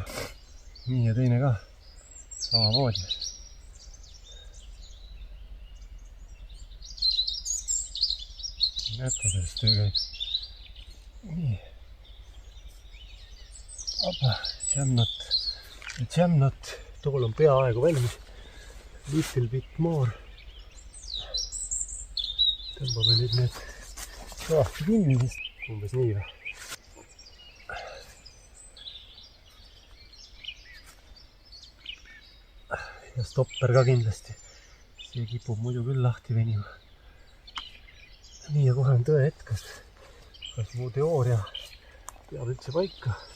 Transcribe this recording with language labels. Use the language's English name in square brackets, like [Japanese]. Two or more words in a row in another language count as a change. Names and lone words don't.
[Estonian] Nii ja teine ka. Samamoodi. Näete, sellest töö käib. Nii. Opa, Jamknot. Tool on peaaegu valmis. [English] Little bit more. [Estonian] Tõmbame nüüd need kõvasti kinni, sest umbes nii või. Ja stopper ka kindlasti. See kipub muidu küll lahti venima. Nii ja kohe on tõe hetk, kas mu teooria peab üldse paika.